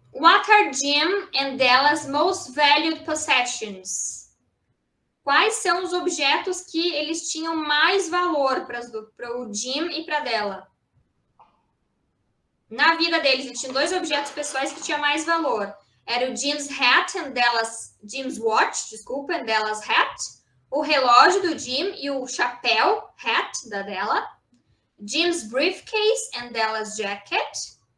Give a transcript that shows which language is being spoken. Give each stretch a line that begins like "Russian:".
English: What are Jim and Della's most valued possessions?
Portuguese: Quais são os objetos que eles tinham mais valor para o Jim e para Della? Na vida deles, eles tinham dois objetos pessoais que tinham mais valor. Era o
English: Jim's hat and Jim's watch,
Portuguese: desculpa,
English: and Della's hat.
Portuguese: O relógio do Jim e o chapéu, hat, da Della.
English: Jim's briefcase and Della's jacket.